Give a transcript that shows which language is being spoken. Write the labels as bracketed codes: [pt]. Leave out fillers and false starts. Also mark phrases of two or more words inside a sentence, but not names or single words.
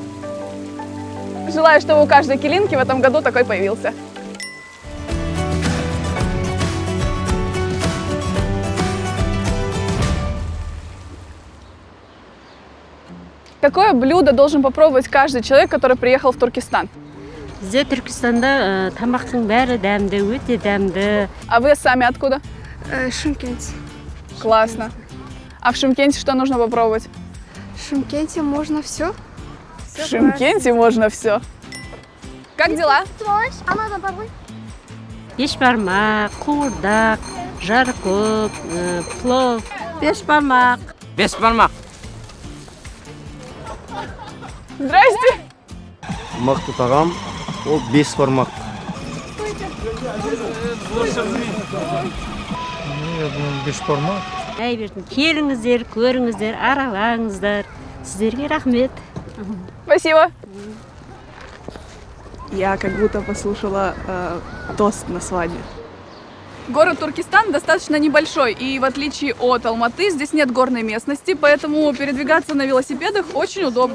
[ru] Желаю, чтобы у каждой килинки в этом году такой появился. Какое блюдо должен попробовать каждый человек, который приехал в Туркестан? [kk] Здесь Түркістанда тамақтың бәрі дәмді, өте дәмді. [ru] А вы сами откуда? Шымкент. Классно. А в Шымкенте что нужно попробовать? В Шымкенте можно все. В Шымкенте можно все. Как дела? [kk] Бешбармақ, қуырдақ, жаркөк, плов. Бешбармақ. Бешбармақ. [ru] Здрасте. [kk] Мақты тағам, ол бешбармақ. Бешбармақ. Келіңіздер, көріңіздер, аралаңыздар. Сіздерге рахмет. [ru] Спасибо. Я как будто послушала тост на свадьбе. Город Туркестан достаточно небольшой, и в отличие от Алматы, здесь нет горной местности, поэтому передвигаться на велосипедах очень удобно.